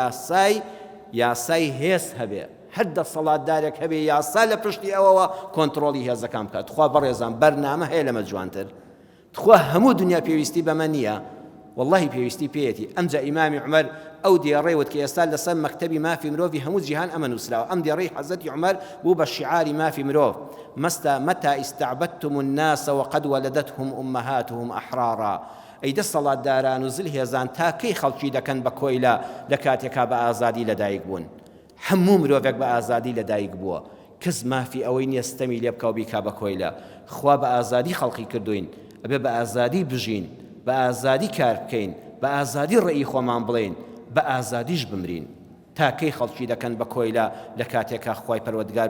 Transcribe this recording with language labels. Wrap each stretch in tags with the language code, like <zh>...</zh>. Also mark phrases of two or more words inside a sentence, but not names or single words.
<ckb>یاسای هێز هەبێ هەر دەسەڵاتدارێک هەبێ یاسا لە پشتی ئەوەوە کۆنتڕۆڵی هێزەکان بکات خوا بەڕێزان بەرنامە هەیە لەمە جوانتر خوا هەموو دنیا پێویستی بەمە نییە والله پێویستی پێیەتی ئەمجا ئیمامی عومەر ئەو دێڕێوت کە ئێستا لەسەر مەکتەبی مافی مرۆڤی هەموو جیهان ئەمە نووسراوە ئەم دێڕەی حەزەتی عومەر بوو بە شیعاری مافی مرۆڤ متى</ckb> <ar>استعبدتم الناس وقد ولدتهم أمهاتهم أحرارا</ar> <ckb>ئەی دەسەڵاتداران و زلهێزان تا کەی خەڵکی دەکەن بە کۆیلا لە کاتێکا بە ئازادی لەدایک بوون هەموو مرۆڤێک بە ئازادی لەدایک بووە کەس مافی ئەوەی نییە ستەمی لێ بکە و بیکا بە کۆیلا خوا بە ئازادی خەڵقی کردوین ئەبێ بە ئازادی بژین بە ئازادی کار بکەین بە ئازادی ڕێی خۆمان بڵێین بە ئازادیش بمرین تا کەی خەڵکی دەکەن بە کۆیلا لە کاتێکا خوای پەروەردگار</ckb>